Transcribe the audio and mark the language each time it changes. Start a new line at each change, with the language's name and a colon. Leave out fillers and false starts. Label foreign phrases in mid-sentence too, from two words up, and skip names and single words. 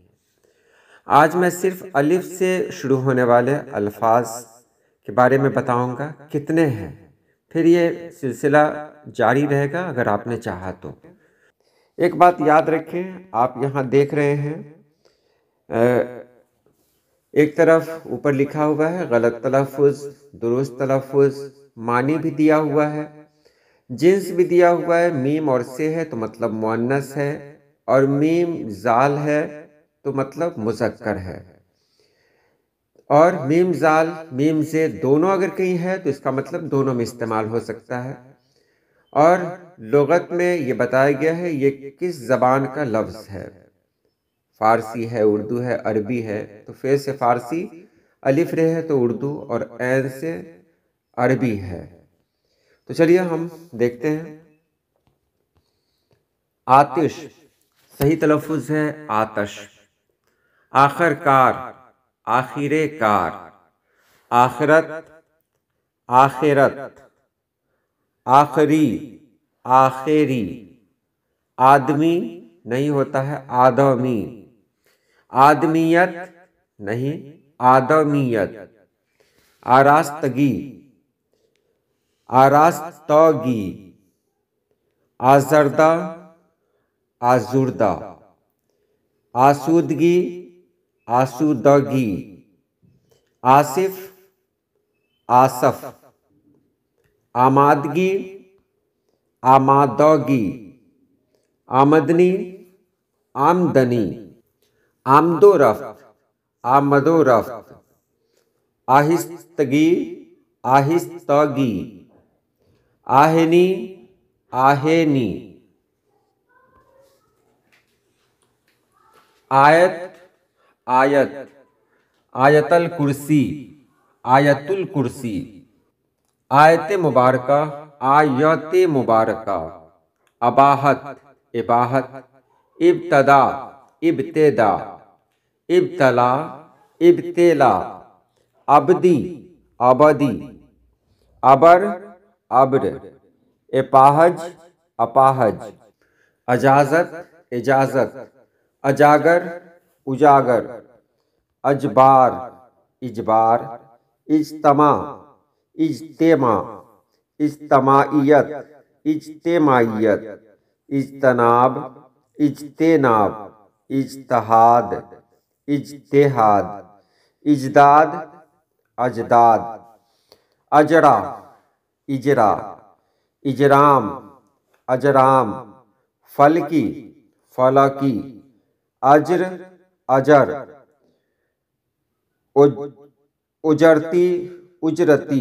Urdu: آج میں صرف الف سے شروع ہونے والے الفاظ کے بارے میں بتاؤں گا، کتنے ہیں، پھر یہ سلسلہ جاری رہے گا اگر آپ نے چاہا تو۔ ایک بات یاد رکھیں، آپ یہاں دیکھ رہے ہیں ایک طرف اوپر لکھا ہوا ہے غلط تلفظ، درست تلفظ، معنی بھی دیا ہوا ہے، جنس بھی دیا ہوا ہے۔ میم اور سے ہے تو مطلب مؤنث ہے، اور میم زال ہے تو مطلب مذکر ہے، اور میم زال میم سے دونوں اگر کہیں ہے تو اس کا مطلب دونوں میں استعمال ہو سکتا ہے۔ اور لغت میں یہ بتایا گیا ہے یہ کس زبان کا لفظ ہے، فارسی ہے، اردو ہے، عربی ہے، تو فے سے فارسی، الف رے ہے تو اردو، اور عین سے عربی ہے۔ تو چلیے ہم دیکھتے ہیں۔ آتش، صحیح تلفظ ہے آتش۔ آخر کار، آخر کار۔ آخرت، آخرت۔ آخری، آخری۔ آدمی نہیں ہوتا ہے آدمی۔ آدمیت نہیں، آدمیت۔ آراستگی، آراستگی۔ آزردہ، آزردہ۔ آسودگی، آسودگی۔ آصف، آصف۔ آمادگی، آمادگی۔ آمدنی، آمدنی۔ آمد و رفت، آمد و رفت۔ آہستگی، آہستگی۔ آہنی، آہنی۔ آیت، آیت۔ آیت الکرسی، آیت الکرسی۔ آیت مبارکہ، آیت مبارکہ۔ اباحت، اباحت۔ ابتدا، ابتدا۔ ابتلا، ابتلا۔ ابدی، ابدی۔ ابر، ابر۔ اپاہج، اپاہج۔ اجازت، اجازت۔ اجاگر، اجاگر۔ اجبار، اجبار۔ اجتماع، اجتماع۔ اجتماعیت، اجتماعیت۔ اجتناب، اجتناب۔ اجتہاد، اجتہاد۔ اجداد، اجداد۔ اجرا، اجرا۔ اجرام، اجرام۔ فلکی، فلکی۔ اجر، اجر۔ اجرتی، اجرتی۔